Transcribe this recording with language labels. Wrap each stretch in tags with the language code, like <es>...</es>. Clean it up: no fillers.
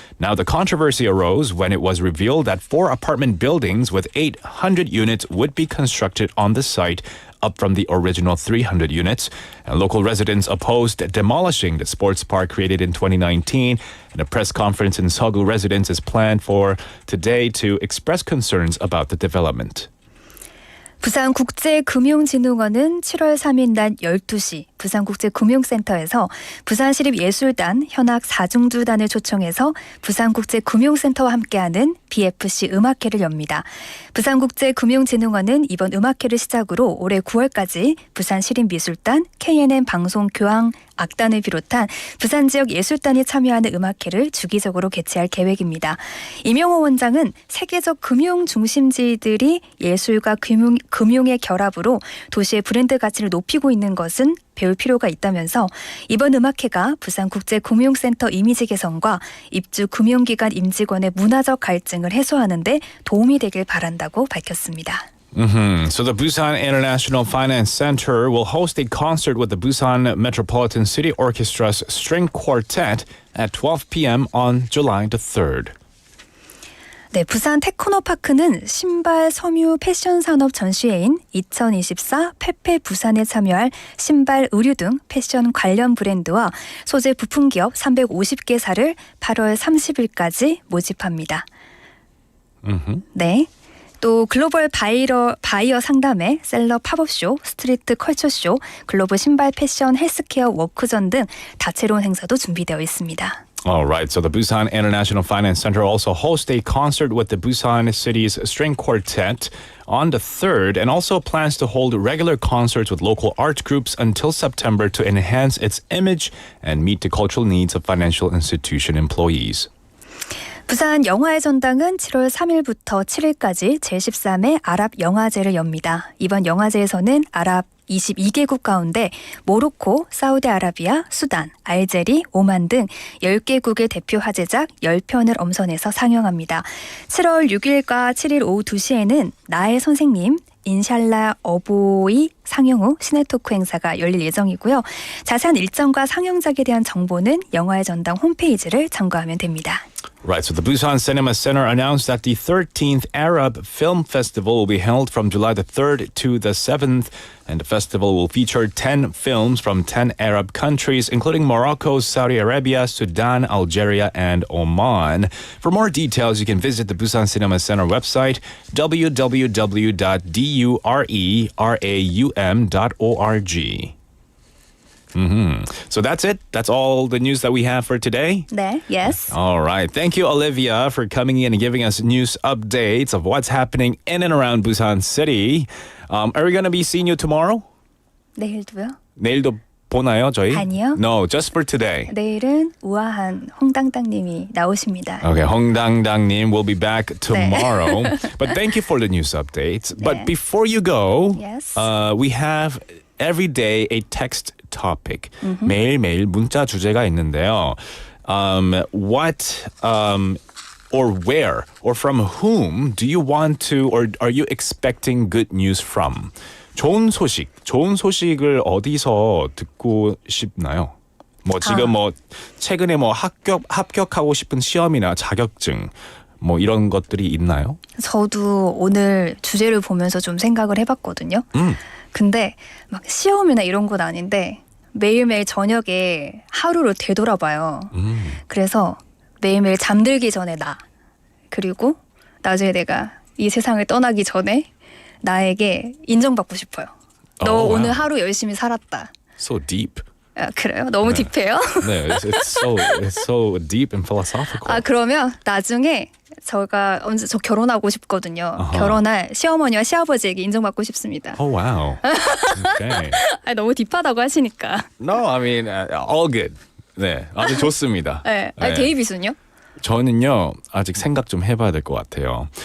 <en>Now, the controversy arose when it was revealed that 4 apartment buildings with 800 units would be constructed on the site, up from the original 300 units. And local residents opposed demolishing the sports park created in 2019. And a press conference in Seogu residents is planned for today to express concerns about the development.</en> <ko>부산국제금융진흥원은 7월 3일 낮 12시 부산국제금융센터에서 부산시립예술단 현악 4중주단을 초청해서 부산국제금융센터와 함께하는 BFC 음악회를 엽니다. 부산국제금융진흥원은 이번 음악회를 시작으로 올해 9월까지 부산시립미술단, KNN 방송교황 악단을 비롯한 부산지역 예술단이 참여하는 음악회를 주기적으로 개최할 계획입니다. 임용호 원장은 세계적 금융 중심지들이 예술과 금융의 결합으로 도시의 브랜드 가치를 높이고 있는 것은 배울 필요가 있다면서 이번 음악회가 부산국제금융센터 이미지 개선과 입주 금융기관 임직원의 문화적 갈증을 해소하는 데 도움이 되길 바란다고 밝혔습니다.</ko> <en>So the Busan International Finance Center will host a concert with the Busan Metropolitan City Orchestra's string quartet at 12 p.m. on July the 3rd.</en> <ko>네, 부산 테크노파크는 신발 섬유 패션 산업 전시회인 2024 페페 부산에 참여할 신발, 의류 등 패션 관련 브랜드와 소재 부품 기업 350개사를 8월 30일까지 모집합니다. 네. 또 글로벌 바이어 상담회, 셀러 팝업쇼, 스트리트 컬처쇼, 글로벌 신발 패션 헬스케어 워크전 등 다채로운 행사도 준비되어 있습니다.</ko> <en>All right, so the Busan International Finance Center also hosts a concert with the Busan City's String Quartet on the 3rd and also plans to hold regular concerts with local art groups until September to enhance its image and meet the cultural needs of financial institution employees.</en> <ko>부산 영화의 전당은 7월 3일부터 7일까지 제13회 아랍 영화제를 엽니다. 이번 영화제에서는 아랍 22개국 가운데 모로코, 사우디아라비아, 수단, 알제리, 오만 등 10개국의 대표 화제작 10편을 엄선해서 상영합니다. 7월 6일과 7일 오후 2시에는 나의 선생님, 인샬라 어보이 상영 후 시네토크 행사가 열릴 예정이고요. 자세한 일정과 상영작에 대한 정보는 영화의 전당 홈페이지를 참고하면 됩니다.</ko> <en>Right, so the Busan Cinema Center announced that the 13th Arab Film Festival will be held from July the 3rd to the 7th, and the festival will feature 10 films from 10 Arab countries, including Morocco, Saudi Arabia, Sudan, Algeria, and Oman. For more details, you can visit the Busan Cinema Center website, www.dureraum.org. So that's it. That's all the news that we have for today.</en> <ko>네, yes.</ko> <en>All right. Thank you, Olivia, for coming in and giving us news updates of what's happening in and around Busan City. Are we going to be seeing you tomorrow?</en> <ko>내일도요? 내일도 보나요, 저희? 아니요.</ko> <en>No, just for today.</en> <ko>내일은 우아한 홍당당님이 나오십니다.</ko> <en>Okay, 홍당당님 will be back tomorrow. But thank you for the news updates.</en> <ko>네.</ko> <en>But before you go, Yes. we have every day a text topic.</en> <ko>매일매일 문자 주제가 있는데요.</ko> <en>What or where or from whom do you want to or are you expecting good news from?</en> <ko>좋은 소식을 어디서 듣고 싶나요? 뭐 지금 뭐 최근에 뭐 합격하고 싶은 시험이나 자격증 뭐 이런 것들이 있나요? 저도 오늘 주제를 보면서 좀 생각을 해봤거든요. 근데 막 시험이나 이런 건 아닌데 매일매일 저녁에 하루를 되돌아봐요. 그래서 매일매일 잠들기 전에 나 그리고 나중에 내가 이 세상을 떠나기 전에 나에게 인정받고 싶어요. 너 오늘 하루 열심히 살았다.</ko> <en>So deep.</en> <ko>아, 그래요? 너무 딥해요?</ko> <en>네, it's so deep and philosophical.</en> <ko>아 그러면 나중에 제가 언제 저 결혼하고 싶거든요. 결혼할 시어머니와 시아버지에게 인정받고 싶습니다.</ko> <en>Oh wow. Okay.</en> <ko>아, 너무 딥하다고 하시니까.</ko> <en>No, I mean all good.</en> <ko>네, 아주 좋습니다. 네. 아, 데이빗은요? 저는요 아직 생각 좀 해봐야 될 것 같아요.</ko>